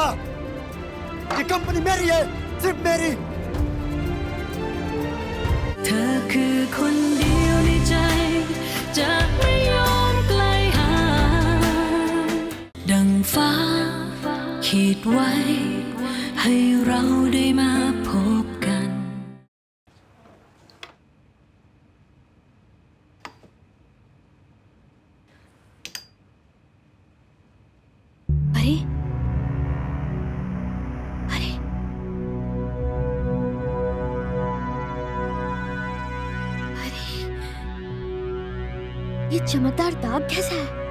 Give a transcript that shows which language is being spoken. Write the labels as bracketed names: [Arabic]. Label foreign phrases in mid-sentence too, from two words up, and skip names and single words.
[Hindi] ये कंपनी मेरी है, सिर्फ मेरी। [Thai] เธอคือคนเดียวในใจจะไม่ยอมขีดไว้ให้เราได้มาพบกัน [Hindi] अरे अरे अरे ये चमकदार दाग कैसा है?